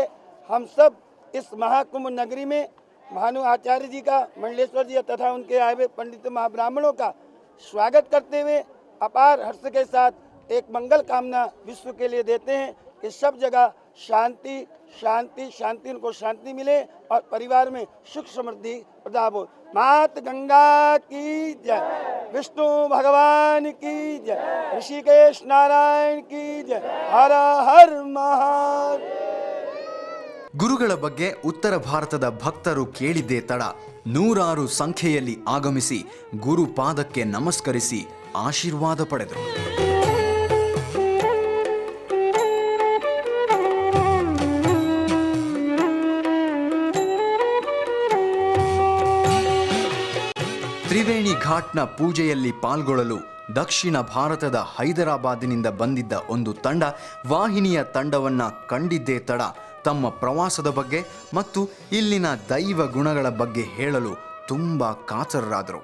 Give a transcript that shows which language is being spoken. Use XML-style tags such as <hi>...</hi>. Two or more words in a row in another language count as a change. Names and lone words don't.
<hi>हम सब इस महाकुंभ नगरी में भानु आचार्य जी का, मंडलेश्वर जी तथा उनके आए हुए पंडित महाब्राह्मणों का स्वागत करते हुए अपार हर्ष के साथ एक मंगल कामना विश्व के लिए देते हैं कि सब जगह शांति शांति शांति, उनको शांति मिले और परिवार में सुख समृद्धि प्रदान हो। मात गंगा की जय, विष्णु भगवान की जय, ऋषिकेश नारायण की जय, हर हर महादेव।</hi> <kn>ಗುರುಗಳ ಬಗ್ಗೆ ಉತ್ತರ ಭಾರತದ ಭಕ್ತರು ಕೇಳಿದ್ದೇ ತಡ ನೂರಾರು ಸಂಖ್ಯೆಯಲ್ಲಿ ಆಗಮಿಸಿ ಗುರು ಪಾದಕ್ಕೆ ನಮಸ್ಕರಿಸಿ ಆಶೀರ್ವಾದ ಪಡೆದರು. ತ್ರಿವೇಣಿ ಘಾಟ್ನ ಪೂಜೆಯಲ್ಲಿ ಪಾಲ್ಗೊಳ್ಳಲು ದಕ್ಷಿಣ ಭಾರತದ ಹೈದರಾಬಾದಿನಿಂದ ಬಂದಿದ್ದ ಒಂದು ತಂಡ ವಾಹಿನಿಯ ತಂಡವನ್ನ ಕಂಡಿದ್ದೇ ತಡ ತಮ್ಮ ಪ್ರವಾಸದ ಬಗ್ಗೆ ಮತ್ತು ಇಲ್ಲಿನ ದೈವ ಗುಣಗಳ ಬಗ್ಗೆ ಹೇಳಲು ತುಂಬಾ ಕಾತರರಾದರು.</kn>